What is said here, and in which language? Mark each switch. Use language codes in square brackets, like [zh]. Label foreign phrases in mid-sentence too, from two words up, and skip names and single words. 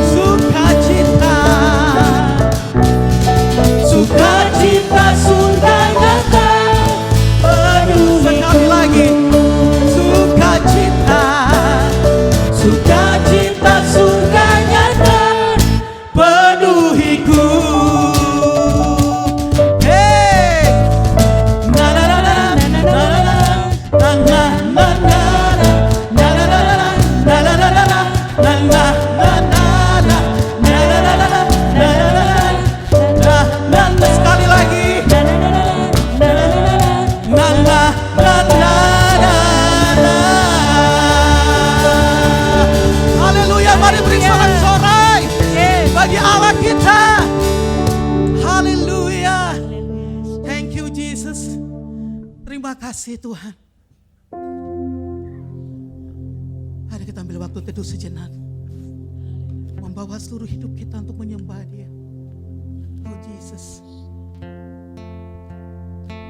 [id] Sukacita. Sukacita surga nyata penuhiku. Sekali lagi. Sukacita. Sukacita surga nyata Penuhiku. Hey. Na na na na na na na na na na na na na na na na na na na sekali lagi. Na na na na na. Haleluya, mari beri sorak-sorai bagi Allah kita. Haleluya. [en] Thank you Jesus. [id] Terima kasih Tuhan. Mari kita ambil waktu teduh sejenak. Membawa seluruh hidup kita untuk menyembah Dia. [en] Oh Jesus.